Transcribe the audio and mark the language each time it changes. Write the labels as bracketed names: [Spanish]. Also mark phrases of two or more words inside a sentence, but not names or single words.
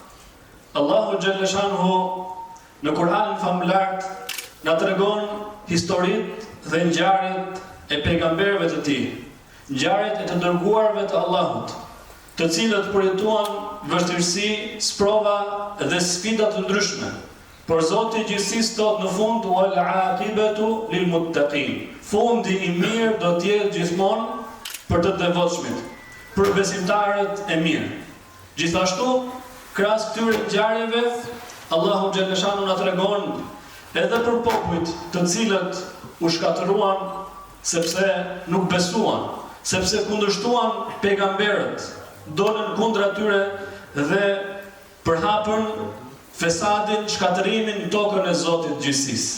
[Albanian] Allahu [Arabic] جل شأنه [Albanian] në Kur'anin famullar na tregon historitë dhe ngjarjet e pejgamberëve të tij, ngjarjet e të dërguarve të Allahut, të cilët përjetuan vështirësi, sprova dhe sfida të ndryshme. Por Zoti i gjithësisë thot në fund [Arabic] والعاقبة للمتقين. [Albanian] Fundi i mirë do të jetë gjithmonë për të devotshmit, për besimtarët e mirë. Gjithashtu, krahas këtyre ngjarjeve, Allahu [Arabic] جل شأنه [Albanian] na tregon edhe për popujt të cilët u shkatëruan sepse nuk besuan, sepse kundërshtuan pejgamberët, dolën kundër atyre dhe përhapën fesadin, shkatërimin në tokën e Zotit gjithësisë.